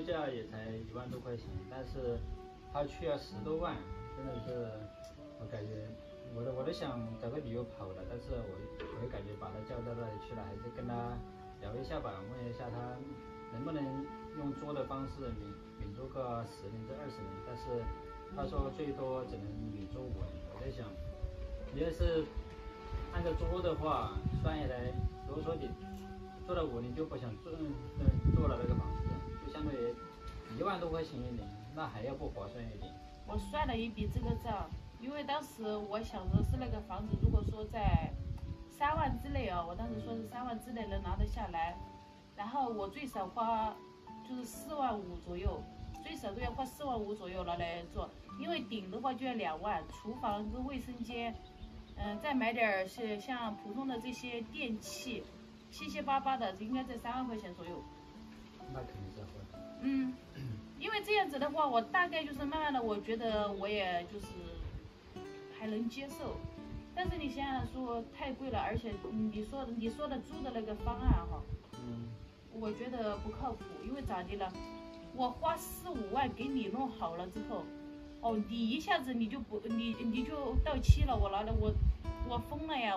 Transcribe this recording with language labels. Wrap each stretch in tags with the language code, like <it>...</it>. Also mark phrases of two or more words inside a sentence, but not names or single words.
<zh>徵收價也才1萬多塊錢，但是他去要10多萬，真的是我感覺我都想找個理由跑了，但是我就感覺把他叫到那裡去了，還是跟他聊一下吧，問一下他能不能用租的方式免租個10年至20年，但是他說最多只能免租5年。我在想，你要是按照租的話，算下來，如果說你租了5年就不想做了那個房子，就相當於1萬多塊錢一年，那還要不划算一點。我算了一筆這個賬，因為當時我想的是那個房子，如果說在3萬之內啊，我當時說是3萬之內能拿得下來，然後我最少花就是4萬5左右，最少都要花4萬5左右拿來做，因為頂的話就要2萬，廚房跟衛生間，再買點是像普通的這些電器，七七八八的，應該在3萬塊錢左右。那肯定是會。因為這樣子的話，我大概就是慢慢的，我覺得我也就是還能接受。但是你想想說太貴了，而且你說的租的那個方案哈，我覺得不靠譜。因為咋的了？我花4、5萬給你弄好了之後，哦，你一下子你就到期了，我拿了我瘋了呀！</zh>